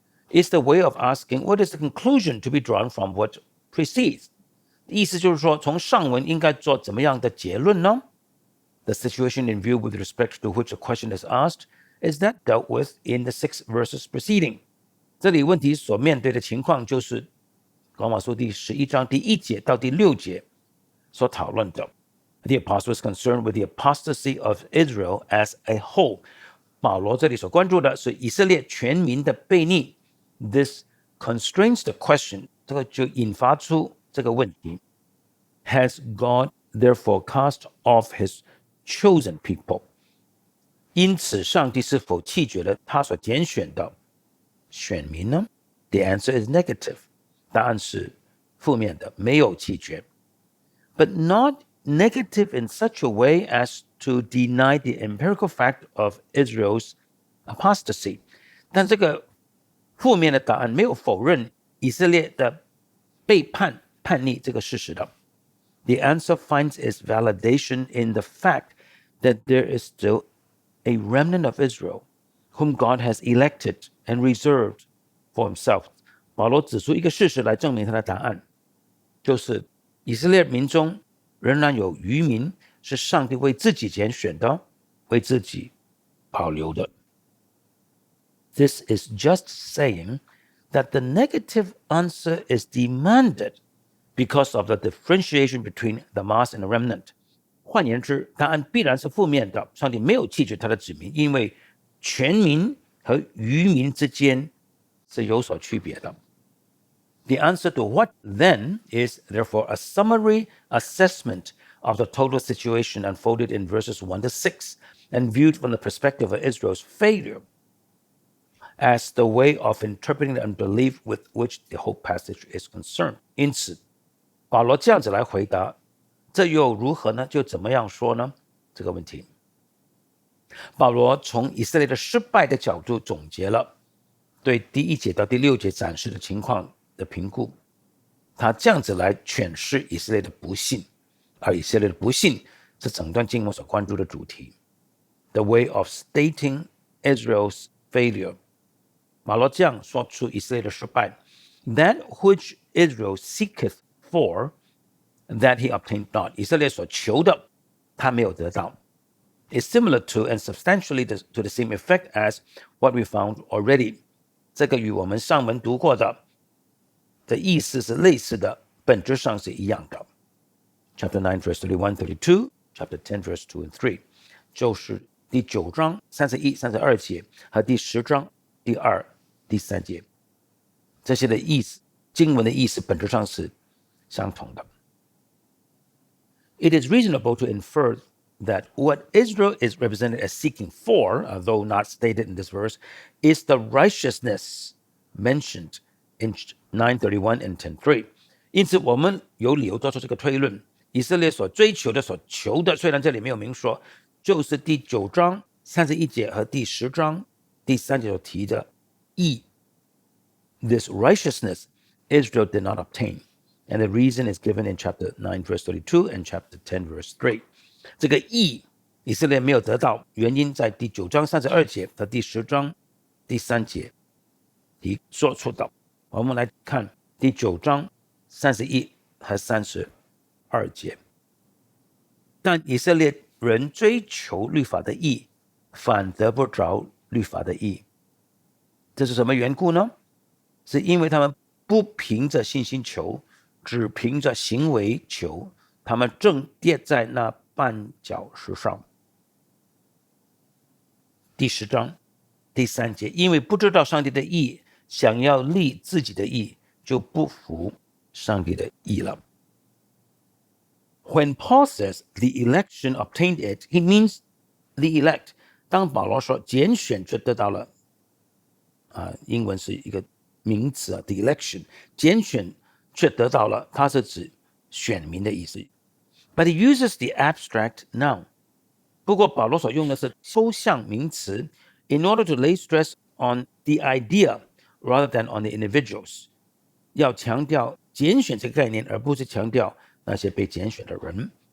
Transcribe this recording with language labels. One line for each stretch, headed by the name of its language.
English: Is the way of asking what is the conclusion to be drawn from what precedes?
Chinese: 意思就是说，从上文应该做怎么样的结论呢？
English: The situation in view with respect to which a question is asked is that dealt with in the 6 verses preceding.
Chinese: 这里问题所面对的情况就是罗马书第11章第1节到第6节所讨论的。
English: The apostle is concerned with the apostasy of Israel as a whole.
Chinese: 保罗这里所关注的是以色列全民的悖逆。
English: This constrains the question.
Chinese: 这个就引发出这个问题。
English: Has God therefore cast off his chosen people?
Chinese: 因此，上帝是否弃绝了他所拣选的选民呢？
English: The answer is negative.
Chinese: 答案是负面的，没有弃绝。
English: But not negative in such a way as to deny the empirical fact of Israel's apostasy.
Chinese: 但这个负面的答案没有否认以色列的背叛叛逆这个事实的。
English: The answer finds its validation in the fact that there is still a remnant of Israel whom God has elected and reserved for himself.
Chinese: 保罗指出一个事实来证明他的答案，就是以色列民中仍然有余民是上帝为自己拣选的，为自己保留的。
English: This is just saying that the negative answer is demanded because of the differentiation between the mass and the remnant.
Chinese: 换言之，答案必然是负面的，上帝没有弃绝他的子民，因为全民和余民之间是有所区别的。
English: The answer to what then is therefore a summary assessment of the total situation unfolded in verses 1 to 6 and viewed from the perspective of Israel's failure as the way of interpreting the unbelief with which the whole passage is concerned.
Chinese: 因此，保罗这样子来回答，这又如何呢？就怎么样说呢？这个问题，保罗从以色列的失败的角度总结了对第1节到第6节展示的情况的评估，他这样子来诠释以色列的不幸，而以色列的不幸是整段经文所关注的主题。
English: The way of stating Israel's failure，
Chinese: 保罗这样说出以色列的失败
English: ：That which Israel seeketh for, that he obtained not。
Chinese: 以色列所求的，他没有得到。
English: Is similar to and substantially to the same effect as what we found already。
Chinese: 这个与我们上文读过的意思是类似的，本质上是一样的。
English: Chapter 9, verse 31, 32, Chapter 10, verse 2 and 3，
Chinese: 就是第9章31、32节和第10章第2、第3节，这些的意思，经文的意思本质上是相同的。
English: It is reasonable to infer that what Israel is represented as seeking for, although not stated in this verse, is the righteousness mentioned in 9:31 and 10:3。
Chinese: 因此，我们有理由做出这个推论：以色列所追求的、所求的，虽然这里没有明说，就是第9章31节和第10章第3节所提的义。
English: This righteousness Israel did not obtain, and the reason is given in chapter 9, verse 32 and chapter 10, verse 3。
Chinese: 这个义以色列没有得到，原因在第9章32节和第10章第3节提说出的。我们来看第9章31和32节。但以色列人追求律法的义，反得不着律法的义。这是什么缘故呢？是因为他们不凭着信心求，只凭着行为求，他们正跌在那绊脚石上。第10章第3节，因为不知道上帝的义，想要立自己的义，就不服上帝的义了。
English: When Paul says the election obtained it, he means the elect。
Chinese: 当保罗说拣选就得到了，英文是一个名词，
English: the election，
Chinese: 拣选却得到了，它是指选民的意思。
English: But he uses the abstract noun。
Chinese: 不过保罗所用的是抽象名词
English: ，in order to lay stress on the idea rather than on the individuals，
Chinese: 要强调拣选这个概念，而不是强调那些被拣选的人。